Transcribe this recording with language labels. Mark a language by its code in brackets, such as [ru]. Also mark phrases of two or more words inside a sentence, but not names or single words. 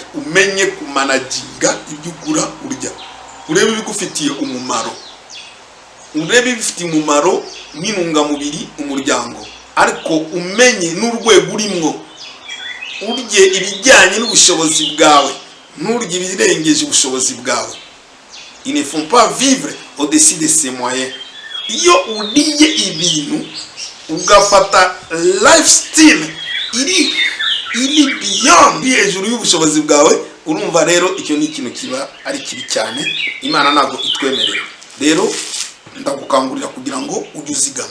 [rw] Umenye kumanaginga ibyo ugura urya, urebe ibigufitiye umumaro, urebe ibifitiye umumaro n'intungamubiri umuryango, ariko umenye n'urwego urimo. Urye ibijyanye n'ubushobozi bwawe, nturye ibirengeje ubushobozi bwawe. [fr] Ils ne font pas vivre au-dessus de ses moyens. [rw] Iyo uriye ibintu ugafata lifestyle iri beyond, hejuru y'ubushobozi bwawe, urumva rero icyo ni ikintu kiba ari kibi cyane. Imana ntabwo itwemerera. Rero ndagukangurira kugira ngo ujye uzigama.